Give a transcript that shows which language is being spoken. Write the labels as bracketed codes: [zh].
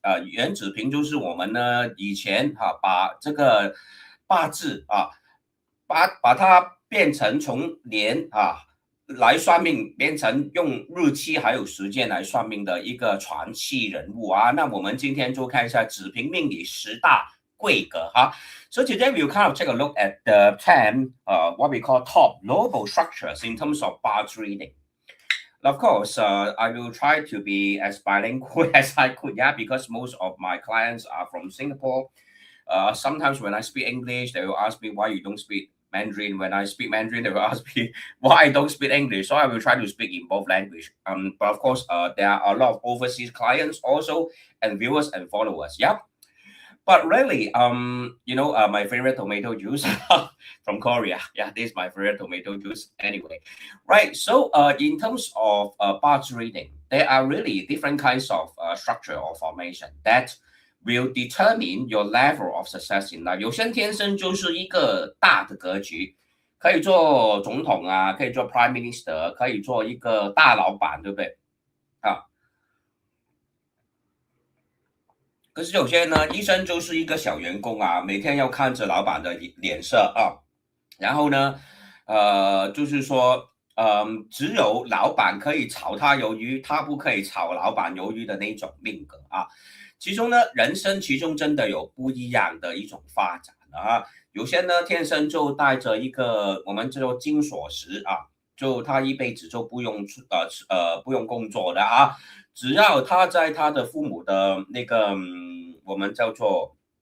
[zh] 原子平就是我们呢以前把这个八字把它变成从年来算命，变成用日期还有时间来算命的一个传奇人物那我们今天就看一下子平命理10大贵格 [en] So today we'll kind of take a look at the 10 what we call top global structures in terms of BaZi reading. Of course, I will try to be as bilingual as I could, yeah, because most of my clients are from Singapore. Sometimes when I speak English, they will ask me why you don't speak Mandarin. When I speak Mandarin, they will ask me why I don't speak English. So I will try to speak in both language. But of course, there are a lot of overseas clients also, and viewers and followers. Yeah. But really, my favorite tomato juice from Korea. Yeah, this is my favorite tomato juice. Anyway, right. So, in terms of BaZi reading, there are really different kinds of structure or formation that will determine your level of success in life. [zh] 有些人天生就是一个大的格局，可以做总统可以做 prime minister， 可以做一个大老板，对不对？可是有些人呢，一生就是一个小员工每天要看着老板的脸色然后呢，就是说，只有老板可以炒他鱿鱼，他不可以炒老板鱿鱼的那种命格其中呢，人生其中真的有不一样的一种发展有些呢天生就带着一个我们叫做金锁匙就他一辈子就不用工作的只要他在他的父母的那个我们叫做